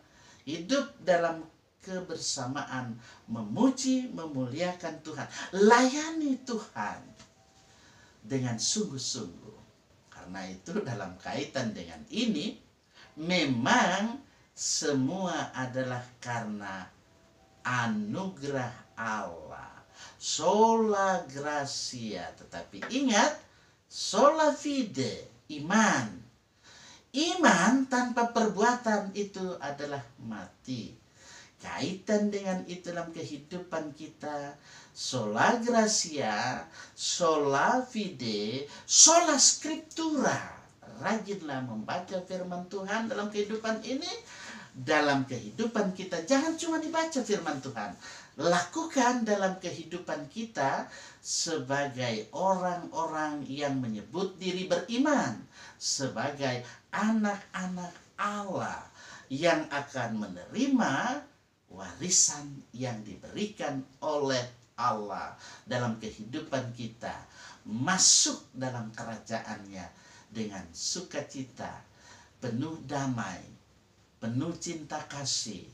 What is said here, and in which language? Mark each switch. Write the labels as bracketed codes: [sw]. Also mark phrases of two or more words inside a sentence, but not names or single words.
[id] Hidup dalam kebersamaan, memuji, memuliakan Tuhan, layani Tuhan dengan sungguh-sungguh. Karena itu dalam kaitan dengan ini, memang semua adalah karena anugerah Allah, [la] sola gratia. [id] Tetapi ingat, [la] sola fide, [id] iman. Iman tanpa perbuatan itu adalah mati. Kaitan dengan itu dalam kehidupan kita, [la] sola gratia, sola fide, sola scriptura. [id] Rajinlah membaca firman Tuhan dalam kehidupan ini. Dalam kehidupan kita, jangan cuma dibaca firman Tuhan, lakukan dalam kehidupan kita sebagai orang-orang yang menyebut diri beriman, sebagai anak-anak Allah yang akan menerima warisan yang diberikan oleh Allah dalam kehidupan kita, masuk dalam kerajaannya dengan sukacita, penuh damai, penuh cinta kasih.